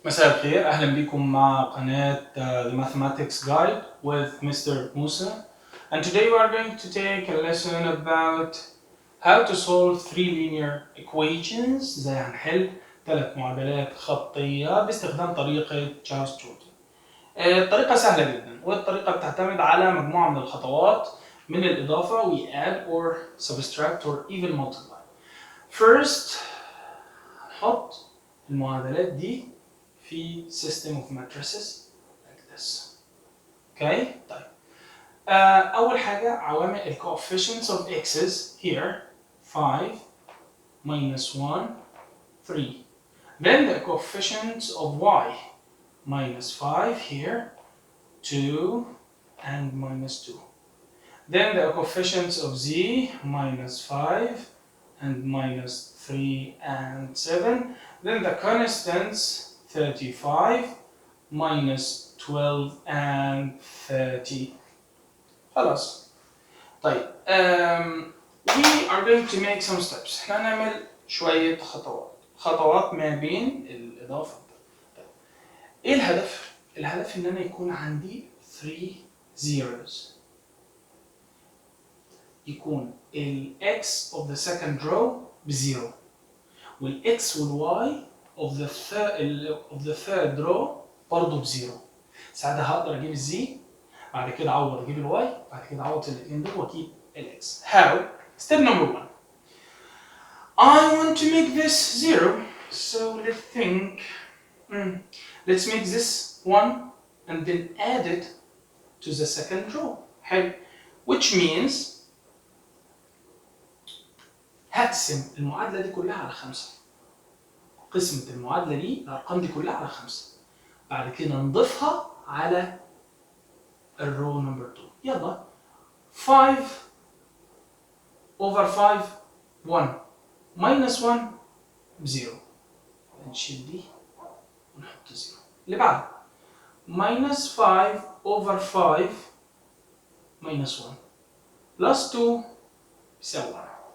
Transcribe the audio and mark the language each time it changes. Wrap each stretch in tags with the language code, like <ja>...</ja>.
<ar>مساء الخير، أهلا بكم مع قناة</ar> <en>The Mathematics Guide with Mr. Musa. And today we are going to take a lesson about how to solve three linear equations.</en> <ar>زي هنحل 3 معادلات خطية باستخدام طريقة جاوس. الطريقة سهلة جدا، والطريقة بتعتمد على مجموعة من الخطوات من الإضافة</ar> <en>we add or subtract or even multiply. First</en> <ar>هنحط المعادلات دي في</ar> <en>system of matrices like this. Okay?</en> <ar>طيب. أول حاجة عوامل ال</ar> <en>coefficients of x's here 5 minus 1 3. Then the coefficients of y minus 5 here 2 and minus 2. Then the coefficients of z minus 5 and minus 3 and 7. Then the constants 35 minus 12 and 30.</en> <ar>خلاص. طيب</ar> <en>we are going to make some steps.</en> <ar>احنا هنعمل شوية خطوات ما بين الإضافة. طيب. ايه الهدف؟ الهدف ان انا يكون عندي 3 zeros. يكون ال</ar> <en>x of the second row</en> <ar>بزيرو وال</ar> <en>x وال y of the third row</en> <ar>برضه بزيرو. ساعتها هقدر اجيب الزي، بعد كده اعوض اجيب الواي، بعد كده اعوض الاثنين دول واجيب الاكس.</ar> <en>How? Step number 1. I want to make this 0, so let's think. Let's make this 1 and then add it to the second row.</en> <ar>حلو.</ar> <en>Which means</en> <ar>هقسم المعادلة دي كلها على 5. قسمة المعادلة دي الأرقام دي كلها على 5. بعد كده نضيفها على الرو نمبر 2. يلا</ar> <en>5 over 5 1 minus 1 0.</en> <ar>نشيل دي ونحط 0. اللي بعده</ar> <en>minus 5 over 5 minus 1 plus 2</en> <ar>يساوي</ar> <en>1.</en>